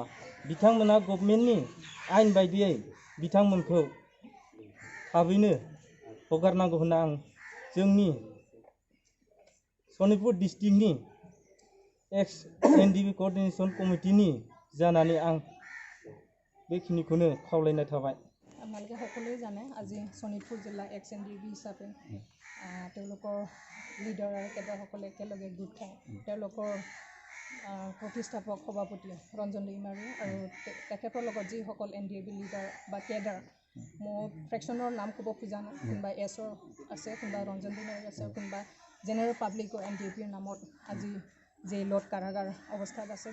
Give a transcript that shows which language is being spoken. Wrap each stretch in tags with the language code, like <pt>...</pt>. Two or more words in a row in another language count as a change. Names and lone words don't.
<brx>बिथांमोना गभर्नमेन्टनि आयेन बायदियै बिथांमोनखौ थाबैनो हगारनांगौ होनना आं जोंनि सनितपुर डिस्ट्रिक्टनि एक्स एनडिएफबि</brx> <en>coordination committee</en> <brx>जानानै आं बेखिनिखौनो खावलायनाय थाबाय।</brx> <as>আপোনালোকে সকলোৱে জানে আজি শোণিতপুৰ জিলা এক্স এনডিএফবি হিচাপে তেওঁলোকৰ লিডাৰ আৰু কেডাৰসকলে একেলগে গোট খায় তেওঁলোকৰ প্ৰতিষ্ঠাপক সভাপতি ৰঞ্জন दैमारि আৰু তেখেতৰ লগত যিসকল এনডিএফবি লিডাৰ বা কেডাৰ, মই ফ্ৰেকশ্যনৰ নাম ক'ব খোজা নাই, কোনোবা এছৰ আছে, কোনোবা ৰঞ্জন दैमारि আছে, কোনোবা</as> <en>general public</en> <as>এনডিএফবিৰ নামত আজি জেইলত কাৰাগাৰ অৱস্থাত আছে।</as>